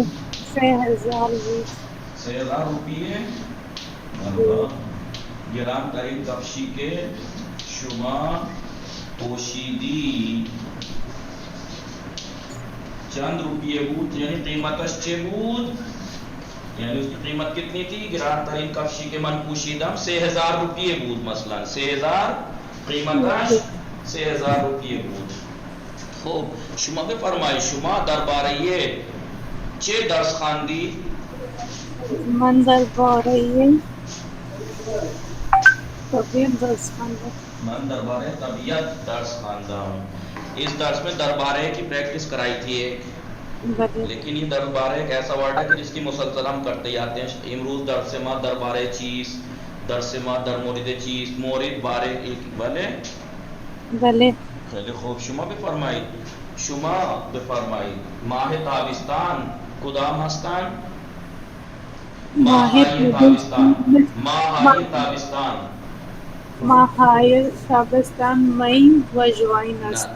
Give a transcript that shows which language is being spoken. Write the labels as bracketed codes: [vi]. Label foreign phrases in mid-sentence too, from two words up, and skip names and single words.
[fa] 3000 بود. 3000 روپیه. گران ترین کفشی که شما پوشیدی چند روپیه بود، یعنی قیمتش چه بود؟ [ur] یعنی اس کی قیمت کتنی تھی؟ [fa] گران ترین کفشی که من پوشیدم 3000 روپیه بود، مثلا 3000 قیمتش 3000 روپیه بود. خب شما بفرمایید شما درباره چه درس خواندی؟ من درباره طبیعت درس خواندم. من درباره طبیعت درس خواندم. [ur] اس درس میں دربارے کی پریکٹس کرائی تھی ایک، لیکن یہ دربارے ایک ایسا ورڈ ہے کہ جس کی مسلسل ہم کرتے جاتے ہیں. [fa] امروز درس ما دربارے چیز، درس ما در مورد چیز، مورد [ur] بارے ایک [fa] بله بله. خیلی خوب شما بفرمایید شما بفرمایید ماه تابستان کدام هستند؟ ماهای تابستان. ماهای تابستان ماهای تابستان مئی و جوان است.